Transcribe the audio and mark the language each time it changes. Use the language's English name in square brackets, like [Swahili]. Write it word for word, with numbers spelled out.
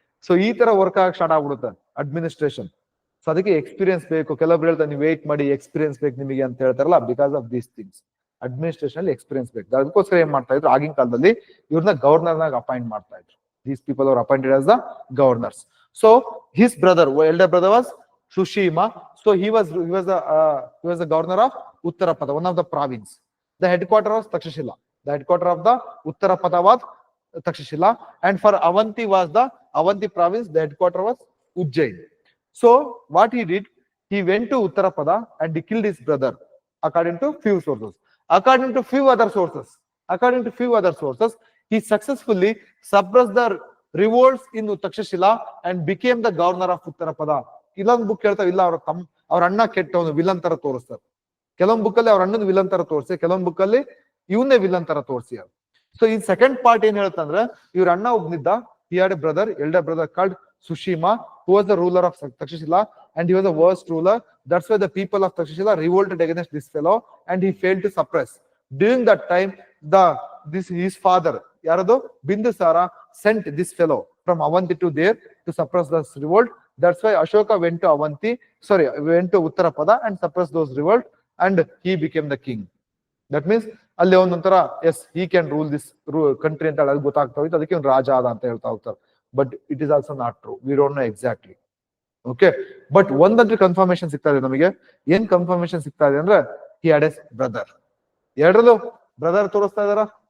[Kannada] So ಈ ತರ work ಆಗಿ ಸ್ಟಾರ್ಟ್ ಆಗ್ಬಿಡುತ್ತೆ ಅಡ್ಮಿನಿಸ್ಟ್ರೇಷನ್. ಸೊ ಅದಕ್ಕೆ ಎಕ್ಸ್ಪೀರಿಯನ್ಸ್ ಬೇಕು. ಕೆಲವೊಬ್ರು ಹೇಳ್ತಾರೆ ನೀವು ವೇಟ್ ಮಾಡಿ, ಎಕ್ಸ್ಪೀರಿಯನ್ಸ್ ಬೇಕು ನಿಮಗೆ ಅಂತ ಹೇಳ್ತಾರಲ್ಲ, [English] because of these things [Kannada] administration ಅಲ್ಲಿ ಎಕ್ಸ್ಪೀರಿಯನ್ಸ್ ಬೇಕು. ಅದಕ್ಕೋಸ್ಕರ ಏನ್ ಮಾಡ್ತಾ ಇದ್ರು ಆಗಿನ ಕಾಲದಲ್ಲಿ, ಇವ್ರನ್ನ ಗವರ್ನರ್ನಾಗ ಅಪಾಯಿಂಟ್ ಮಾಡ್ತಾ ಇದ್ರು. [English] These people are appointed as the governors. So his brother, elder brother was Sushima. So he was he was the uh, he was the governor of Uttarapada, one of the province. The headquarter was Takshashila. The headquarter of the Uttarapada was Takshashila, and for Avanti was the Avanti province. The headquarter was Ujjain. So what he did, he went to Uttarapada and he killed his brother, according to few sources. According to few other sources, according to few other sources, he successfully suppressed the revolts in Takshashila and became the governor of Uttarapada. [Kannada] ಇಲ್ಲೊಂದು book ಹೇಳ್ತಾವ, ಇಲ್ಲ ಅವ್ರ ತಮ್ಮ ಅವ್ರ ಅಣ್ಣ ಕೆಟ್ಟವನು, villain ತರ ತೋರಿಸ್ತಾರೆ. ಕೆಲವೊಂದು ಬುಕ್ ಅಲ್ಲಿ ಅವ್ರ ಅಣ್ಣನ ವಿಲನ್ ತರ ತೋರಿಸಿ, ಕೆಲವೊಂದು ಬುಕ್ ಅಲ್ಲಿ ಇವನ್ನೇ ವಿಲನ್ ತರ ತೋರಿಸಿ. [English] ಅವ್ರು ಸೊ ಈ second part [Kannada] ಏನ್ ಹೇಳ್ತಂದ್ರೆ, ಇವ್ರ ಅಣ್ಣ ಒಬ್ನಿದ್ದ, [English] He had a brother, elder brother called Sushima, who was the ruler of Takshashila and he was a worst ruler. That's why the people of Takshashila revolted against this fellow, and he failed to suppress. During that time, the this his father, Yarado Bindusara, sent this fellow from Avanti to there to suppress this revolt. That's why Ashoka went to Avanti, sorry, went to Uttarapada and suppressed those revolt, and he became the king. [Kannada] That means ಅಲ್ಲಿ ಒಂದೊಂಥರ [English] as he can rule this country [Kannada] ಅಂತ ಹೇಳಿ ಅಲ್ಲಿ ಗೊತ್ತಾಗ್ತಾ ಹೋಯ್ತು, ಅದಕ್ಕೆ ಇವ್ನು ರಾಜ ಆದ ಅಂತ ಹೇಳ್ತಾ ಹೋಗ್ತಾರೆ. [English] But it is also not true, we don't know exactly. Okay, but [Kannada] ಒಂದಂದ್ರೆ ಕನ್ಫರ್ಮೇಶನ್ ಸಿಗ್ತಾ ಇದೆ ನಮಗೆ. ಏನ್ ಕನ್ಫರ್ಮೇಶನ್ ಸಿಗ್ತಾ ಇದೆ ಅಂದ್ರೆ [English] He had as brother. [Kannada] ಎರಡರಲ್ಲೂ ಬ್ರದರ್ ತೋರಿಸ್ತಾ ಇದಾರ.